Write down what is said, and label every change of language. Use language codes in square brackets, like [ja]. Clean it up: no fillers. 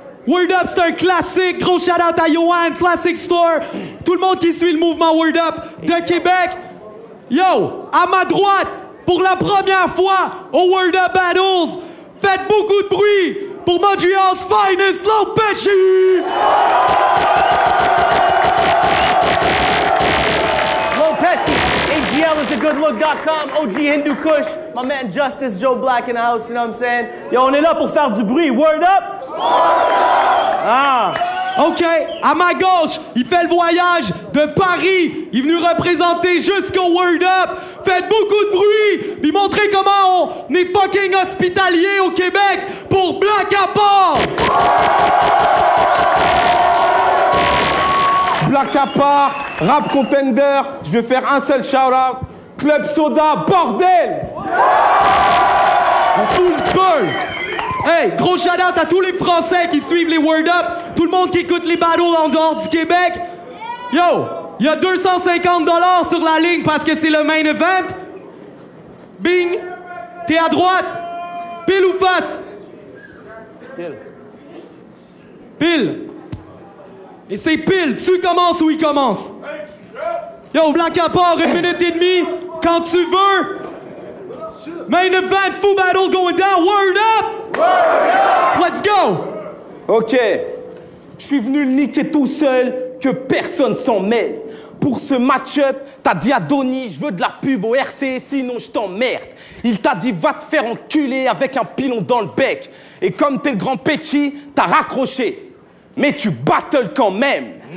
[fr] Word Up, c'est un classique. Gros shout-out à Yoann, Classic Store. Tout le monde qui suit le mouvement Word Up de Québec. Yo, à ma droite, pour la première fois au Word Up Battles, faites beaucoup de bruit pour [en] Montreal's finest, [fr] Low Pesci! [en] Low Pesci, AGL is a goodlook.com, OG Hindu Kush, my man Justice Joe Black in the house, you know what I'm saying? [fr] Yo, on est là pour faire du bruit. [en] Word up? Ah! [fr] OK, à ma gauche, il fait le voyage de Paris. Il est venu représenter jusqu'au Word Up. Faites beaucoup de bruit, puis montrez comment on est fucking hospitalier au Québec pour Black à part. Black à part, Rap Contender, je vais faire un seul shout-out. Club Soda, bordel! On fout le spur. Hey, gros shout-out à tous les Français qui suivent les Word Up, tout le monde qui écoute les battles en dehors du Québec. Yo, il y a 250$ sur la ligne parce que c'est le main event. Bing, t'es à droite. Pile ou face? Pile. Et c'est pile. Tu commences ou il commence? Yo, Black à part, 1 minute et demie. Quand tu veux. [en] Main event, full battle going down. Word up! Let's go! [fr] Ok, je suis venu le niquer tout seul, que personne s'en mêle. Pour ce match-up, t'as dit à Donny, je veux de la pub au RC, sinon je t'emmerde. Il t'a dit, va te faire enculer avec un pilon dans le bec. Et comme t'es le grand Petchi, t'as raccroché. Mais tu battles quand même.